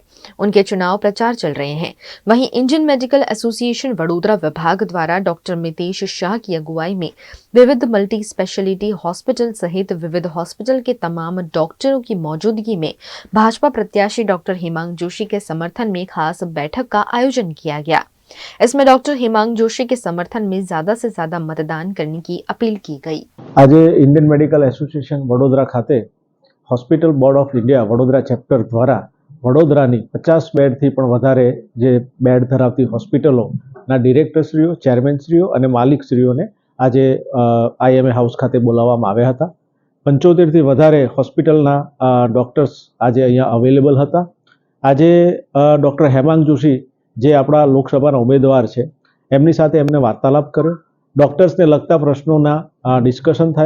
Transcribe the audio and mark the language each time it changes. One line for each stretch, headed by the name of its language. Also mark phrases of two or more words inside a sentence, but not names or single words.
Hindi: उनके चुनाव प्रचार चल रहे हैं। वहीं इंडियन मेडिकल एसोसिएशन वडोदरा विभाग द्वारा डॉक्टर मितेश शाह की अगुवाई में विविध मल्टी स्पेशलिटी हॉस्पिटल सहित विविध हॉस्पिटल के तमाम डॉक्टरों की मौजूदगी में भाजपा प्रत्याशी डॉक्टर हेमांग जोशी के समर्थन में खास बैठक का आयोजन किया गया। इसमें डॉक्टर हेमांग जोशी के समर्थन में ज्यादा से ज्यादा मतदान करने की अपील की गई।
Gujarati: આજ ઇન્ડિયન મેડિકલ એસોસિએશન વડોદરા ખાતે હોસ્પિટલ બોર્ડ ઓફ ઇન્ડિયા વડોદરા ચેપ્ટર દ્વારા વડોદરાની 50 બેડથી પણ વધારે જે બેડ ધરાવતી હોસ્પિટલોના ડિરેક્ટરશ્રીઓ, ચેરમેનશ્રીઓ અને માલિકશ્રીઓને આજ આઈએમએ હાઉસ ખાતે બોલાવવામાં આવ્યા હતા। 75 થી વધારે હોસ્પિટલના ડોક્ટર્સ આજે અહીંયા અવેલેબલ હતા। આજે ડોક્ટર હેમાંગ જોશી જે આપણા લોકસભાના ઉમેદવાર છે એમની સાથે એમને વાર્તાલાપ કર્યો, ડોક્ટર્સને લગતા પ્રશ્નોના ડિસ્કશન થયા।